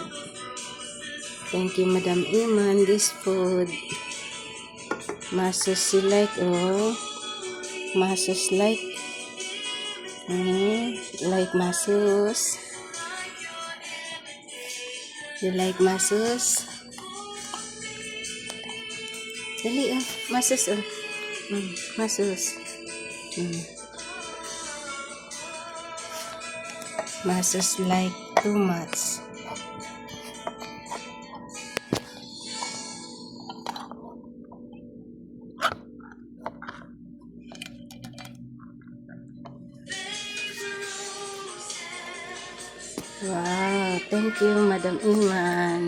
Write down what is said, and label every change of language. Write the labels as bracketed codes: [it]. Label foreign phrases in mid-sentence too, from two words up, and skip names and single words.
[en] Thank you, Madam Iman. This food. Masus you like, oh. Masus like. Like Masus. You like Masus? Dali, oh. Masus, oh. Masus. Masus like too much. Wow, thank you, Madam Iman.